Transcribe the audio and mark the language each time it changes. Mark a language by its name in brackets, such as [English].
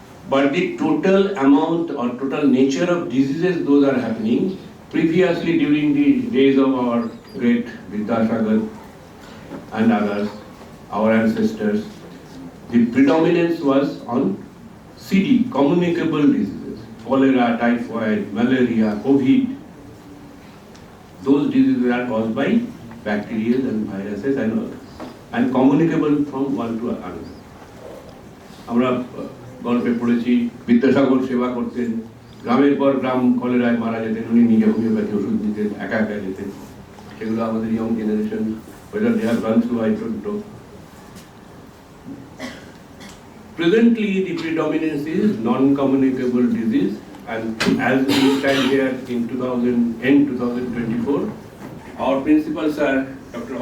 [English] But the total amount or total nature of diseases those are happening, previously during the days of our great Vidyasagar and others, our ancestors, the predominance was on CD, communicable diseases, cholera, typhoid, malaria, COVID. Those diseases are caused by bacteria and viruses and communicable from one to another. [Bangla] আমরা গল্পে পড়েছি বিদ্যাসাগর সেবা করতেন, গ্রামের পর গ্রাম কলেরায় মারা যেতেন, উনি নিজে হোমিওপ্যাথি ওষুধ দিতেন, একা একা যেতেন। সেগুলো আমাদের [English] Young generation whether they have gone through, I don't know. Presently, the predominance is non-communicable disease, and as we stand here in 2024, our principal sir, Dr.